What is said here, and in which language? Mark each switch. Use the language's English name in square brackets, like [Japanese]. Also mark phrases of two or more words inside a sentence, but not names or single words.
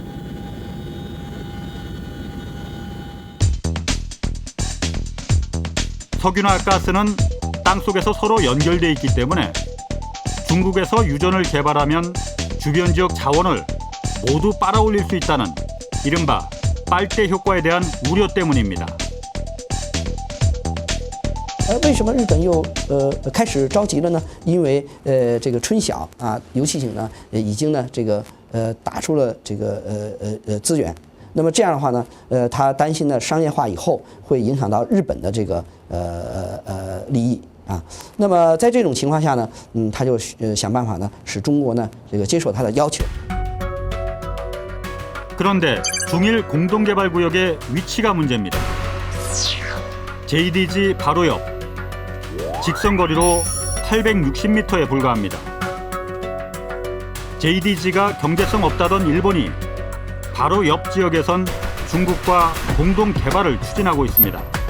[Korean] 석유나 가스는 땅속에서 서로 연결돼 있기 때문에 중국에서 유전을 개발하면 주변 지역 자원을 모두 빨아올릴 수 있다는 이른바 빨대 효과에 대한 우려 때문입니다. [Chinese] 为什么日本又开始着急了呢？因为这个春晓啊，游戏井呢已经呢这个打出了这个资源。那么这样的话呢，他担心呢商业化以后会影响到日本的这个利益啊。那么在这种情况下呢，他就想办法呢使中国呢这个接受他的要求。 [Korean] 그런데 중일 공동개발구역의 위치가 문제입니다. JDG 바로 옆, 직선거리로 860m에 불과합니다. JDG가 경제성 없다던 일본이 바로 옆 지역에선 중국과 공동개발을 추진하고 있습니다.